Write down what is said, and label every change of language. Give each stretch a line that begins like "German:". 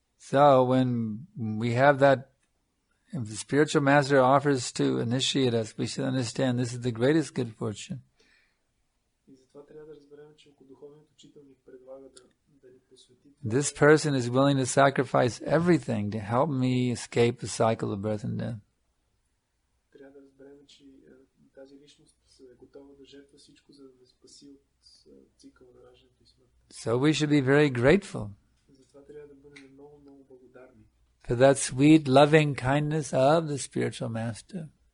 English: So when we have that, if the spiritual master offers to initiate us, we should understand this is the greatest good fortune.
Bulgarian: И затова трябва да разберем, че ако духовният учител ни предлага да ни посвети,
English: This person is willing to sacrifice everything to help me escape the cycle of birth and death.
Bulgarian: трябва да разберем, че тази личност е готова да жертва всичко, за да ме спаси от цикъла на раждането и смъртта.
English: So we should be very grateful
Bulgarian: Затова трябва да бъдем много, много благодарни
English: for that sweet, loving kindness of the spiritual master.